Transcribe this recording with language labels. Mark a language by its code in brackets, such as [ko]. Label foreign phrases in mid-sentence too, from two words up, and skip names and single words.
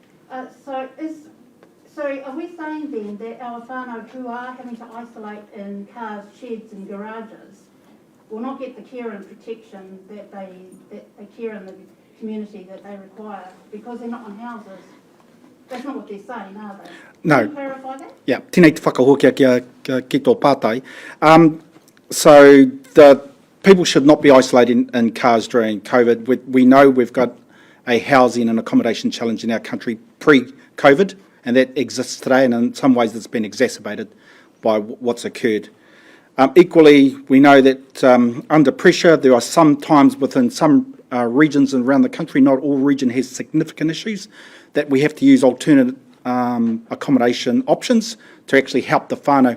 [en] So are we saying then that our whānau who are having to isolate in cars, sheds and garages will not get the care and protection that they care in the community that they require because they're not on houses? That's not what they're saying, are they? No. Can you clarify that? Yeah, [mi] tēnei te whakahokia ki tō pātai. [en] So the people should not be isolated in cars during COVID. We know we've got a housing and accommodation challenge in our country pre-COVID, and that exists today, and in some ways it's been exacerbated by what's occurred. Equally, we know that under pressure, there are some times within some regions around the country, not all region has significant issues, that we have to use alternate accommodation options to actually help the whānau.